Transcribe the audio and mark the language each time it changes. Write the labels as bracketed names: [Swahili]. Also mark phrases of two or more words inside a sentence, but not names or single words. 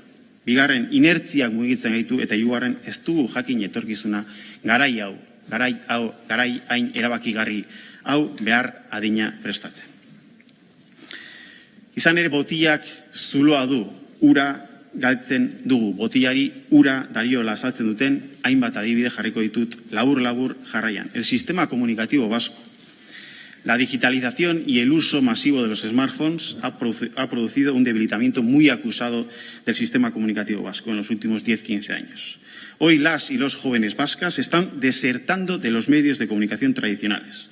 [Basque] Bigarren, inertziak mugitzen gaitu eta 3. ez dugu jakin etorkizuna garai hain erabakigarri hau behar adina prestatzen. Izan ere botilak zuloa du, ura galtzen dugu. Botilari ura dariola azaltzen duten hainbat adibide jarriko ditut labur jarraian. [Spanish] El sistema comunicativo vasco. La digitalización y el uso masivo de los smartphones ha producido un debilitamiento muy acusado del sistema comunicativo vasco en los últimos 10-15 años. Hoy las y los jóvenes vascas están desertando de los medios de comunicación tradicionales.